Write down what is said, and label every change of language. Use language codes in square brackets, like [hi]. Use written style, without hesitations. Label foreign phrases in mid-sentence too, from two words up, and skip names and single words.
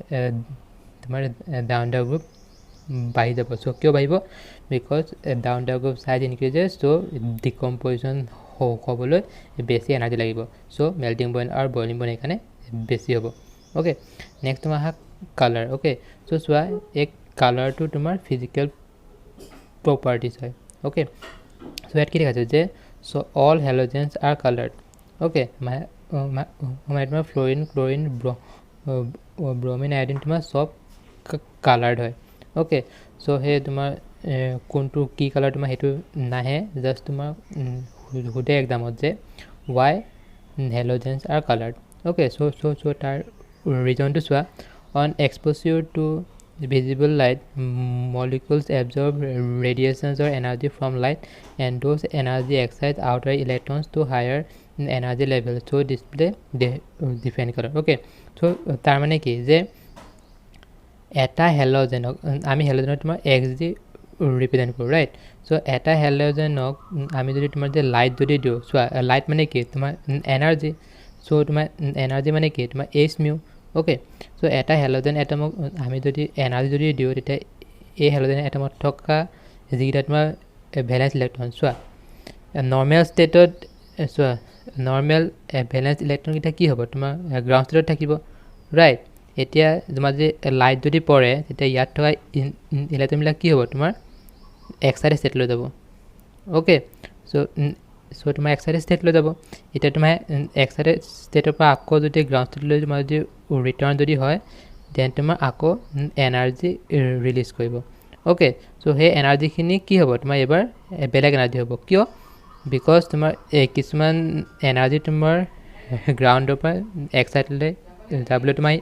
[en] down the group [as] বাঢ়ি যাব সো কিয় বাঢ়িব [en] because down the group size increases so decomposition [as] হ'বলৈ বেছি এনাৰ্জি লাগিব [en] so melting point [as] আৰু [en] boiling point [as] এখানে বেছি হ'ব [en] okay next [as] তোমাৰ কালাৰ [en] okay so [as] চোৱা এক কালাৰটো তোমাৰ [en] physical properties [as] হয় [en] okay so [as] ইয়াত কি দেখাইছে যে [en] so all halogens are colored okay [as] মানে তোমাৰ ফ্লোৰিন ক্লোৰিন ব্ৰমিন আয়োডিন তোমাৰ সব কালাৰ্ড হয় ওকে সো হে তোমাৰ কোনটো কি কালাৰ তোমাৰ হেতু নাহে জাস্ট তোমাৰ হুদে এক্সামত যে [en] why halogens are colored okay so tar reason to swa on exposure to visible light molecules absorb radiations or energy from light and those energy excite outer electrons to higher energy level so display different color okay so [as] তাৰ মানে কি যে এটা হেলোজেন আমি হেলোজেন তোমাৰ xg [en] represent koro right so [as] এটা হেলোজেনক আমি যদি তোমাৰ যে লাইট যদি দিওঁ ছ' লাইট মানে কি তোমাৰ এনাৰ্জি ছ' তোমাৰ এনাৰ্জি মানে কি তোমাৰ h mu ওকে ছ' এটা হেলোজেন এটমক আমি যদি এনাৰ্জি যদি দিওঁ তেতিয়া এ হেলোজেন এটমত থকা যিগিতা তোমাৰ [en] valence electron so normal state so normal valence electron [as] কিটা কি হ'ব তোমাৰ [en] ground state [as] thakibo right এতিয়া তোমাৰ যে লাইট যদি পৰে তেতিয়া ইয়াত থকা ইলেক্ট্ৰনবিলাক কি হ'ব তোমাৰ [en] excited state [as] লৈ যাব ওকে সো তোমাৰ [en] excited state [as] লৈ যাব এতিয়া তোমাৰ [en] excited stateৰ [as] পৰা আকৌ যদি [en] ground state [as] লৈ তোমাৰ যদি ৰিটাৰ্ণ যদি হয় দেন তোমাৰ আকৌ [en] energy release [as] কৰিব ওকে সো সেই এনাৰ্জিখিনি কি হ'ব তোমাৰ এবাৰ বেলেগ এনাৰ্জি হ'ব কিয় বিকজ তোমাৰ কিছুমান এনাৰ্জি তোমাৰ গ্ৰাউণ্ডৰ পৰা এক চাইডলৈ যাবলৈ